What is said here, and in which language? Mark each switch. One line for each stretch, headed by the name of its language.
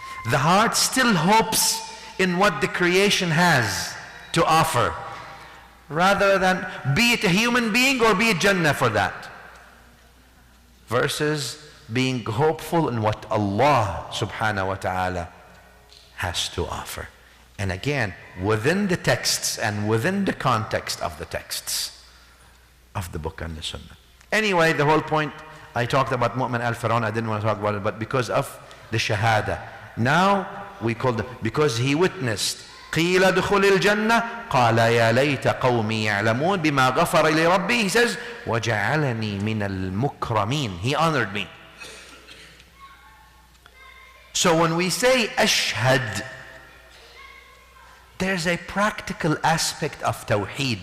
English: The heart still hopes in what the creation has to offer, rather than, be it a human being or be it Jannah for that, versus being hopeful in what Allah subhanahu wa ta'ala has to offer. And again, within the texts and within the context of the texts of the book and the Sunnah. Anyway, the whole point, I talked about Mu'min al-Fir'aun, I didn't want to talk about it, but because of the Shahada. Now, we call them, because he witnessed,
Arabic: قِيلَ دُخُلِ الْجَنَّةِ قَالَ يَا لَيْتَ قَوْمِي يَعْلَمُونَ بِمَا غَفَرَ لِي رَبِّي.
English: He says,
Arabic: وَجَعَلَنِي مِنَ الْمُكْرَمِينَ.
English: He honored me. So when we say ashhad, there's a practical aspect of tawheed.